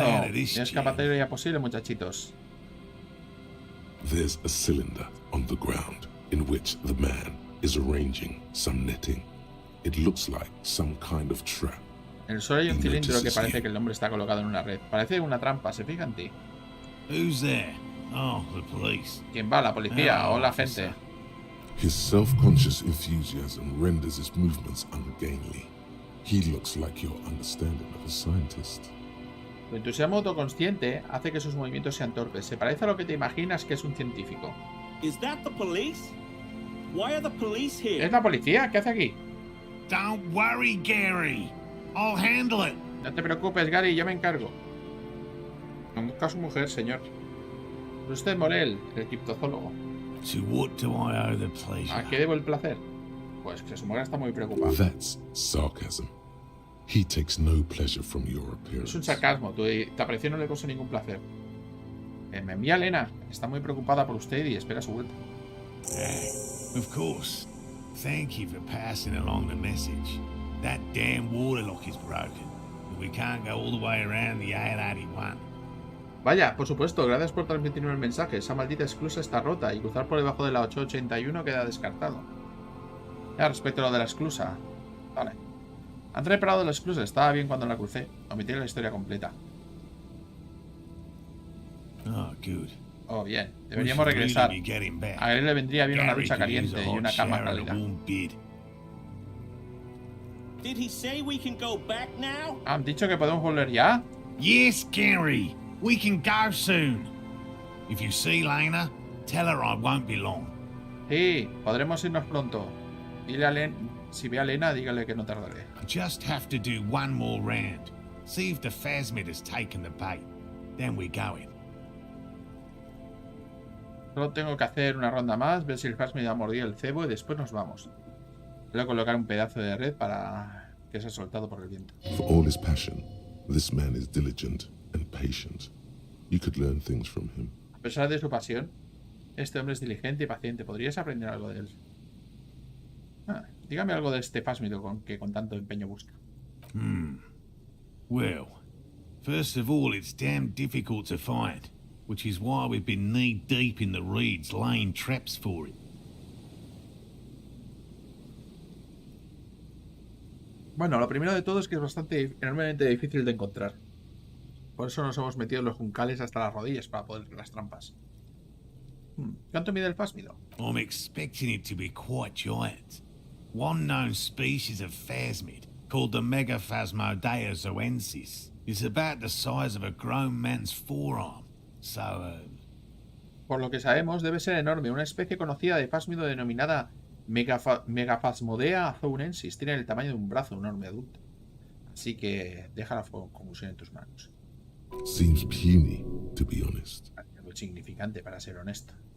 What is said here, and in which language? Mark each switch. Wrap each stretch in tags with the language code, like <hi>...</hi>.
<es>No escapatoria posible, muchachitos.</es> <en>There's a cylinder on the ground in which the man is arranging some netting. It looks like some kind of trap.</en> <es>En el suelo hay un cilindro que parece que el hombre está colocado en una red. Parece una trampa, ¿se fija en ti?</es> <en>Who's there? Oh, the police.</en> <es>¿Quién va? ¿La policía o la gente?</es> <en>His self-conscious enthusiasm renders his movements ungainly. He looks like your understanding of a scientist.</en> <es>Tu entusiasmo autoconsciente hace que sus movimientos sean torpes. Se parece a lo que te imaginas que es un científico.</es> <en>Is that the police? Why are the police here?</en> <es>¿Es la policía? ¿Qué hace aquí?</es> <en>Don't worry, Gary. I'll handle it.</en> <es>No te preocupes, Gary, yo me encargo. Conduzca a su mujer, señor. ¿Es usted Morel, el criptozoólogo?</es> <en>To what do I owe the pleasure?</en> <es>¿A qué debo el placer? Pues que su mujer está muy preocupada.</es> <en>That's sarcasm. He takes no pleasure from your</en> <es>Es</es> <en>appearance.</en> <es>un sarcasmo. Tu aparición no le causa ningún placer. Me envía Elena. Está muy preocupada por usted y espera su vuelta.</es> <en>Of course. Thank you for passing along the message. That damn water lock is broken. And we can't go all the way around the 881.</en> <es>Vaya, por supuesto, gracias por transmitirme el mensaje. Esa maldita esclusa está rota y cruzar por debajo de la 881 queda descartado. Ya, respecto a lo de la esclusa. Vale. Han reparado la esclusa, estaba bien cuando la crucé. Omití la historia completa.</es> <en>Oh, good.</en> <es>Oh, bien. Deberíamos regresar. A él le vendría bien una ducha caliente y una cama cálida.</es> <en>Did he say we can go back now?</en> <es>¿Han dicho que podemos volver ya?</es> <en>Yes, Gary. We can go soon. If you see Lena, tell her I won't be long.</en> <es>Sí, podremos irnos pronto. Dile a Len, si ve a Lena, dígale que no tardaré.</es> <en>I just have to do one more round. See if the phasmid has taken the bait. Then we're going.</en> <es>Solo tengo que hacer una ronda más, ver si el Phasmid ha mordido el cebo y después nos vamos. Voy a colocar un pedazo de red para que sea soltado por el viento.</es> <en>For all his passion, this man is diligent and patient. You could learn things from him.</en> <es>A pesar de su pasión, este hombre es diligente y paciente. ¿Podrías aprender algo de él? Dígame algo de este Phasmid que con tanto empeño busca.</es> <en>Well, first of all, it's damn difficult to find, which is why we've been knee-deep in the reeds laying traps for it.</en> <es>Bueno, lo primero de todo es que es enormemente difícil de encontrar. Por eso nos hemos metido en los juncales hasta las rodillas para poder ver las trampas. ¿Cuánto mide el Phasmido?</es> <en>I'm expecting it to be quite giant. One known species of phasmid called the Megaphasmodea zoensis, is about the size of a grown man's forearm. So,</en> <es>Por lo que sabemos, debe ser enorme. Una especie conocida de phasmido denominada Megaphasmodea azounensis tiene el tamaño de un brazo de un hombre adulto. Así que deja la conclusión en tus manos.</es> <en>Seems puny, to be honest.</en> <es>Algo insignificante, para ser honesto.</es>